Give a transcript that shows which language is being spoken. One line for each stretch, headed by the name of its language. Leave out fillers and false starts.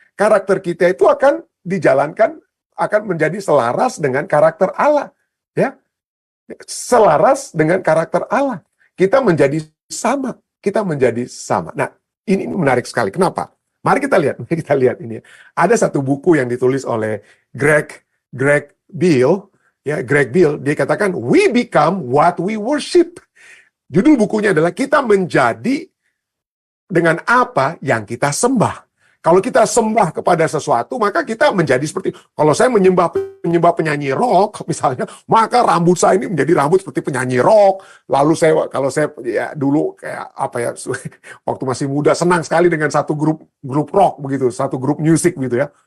Indonesian: Karakter kita itu akan dijalankan, akan menjadi selaras dengan karakter Allah. Ya, selaras dengan karakter Allah. Kita menjadi sama. Kita menjadi sama. Nah, ini menarik sekali. Kenapa? Mari kita lihat ini. Ada satu buku yang ditulis oleh Greg Beale. Ya, Greg Beale, dia katakan,
English: we become what we worship.
Indonesian: Judul bukunya adalah kita menjadi dengan apa yang kita sembah. Kalau kita sembah kepada sesuatu, maka kita menjadi seperti, kalau saya menyembah penyanyi rock, misalnya, maka rambut saya ini menjadi rambut seperti penyanyi rock. Lalu kalau saya ya dulu kayak waktu masih muda senang sekali dengan satu grup rock begitu, satu grup musik gitu ya.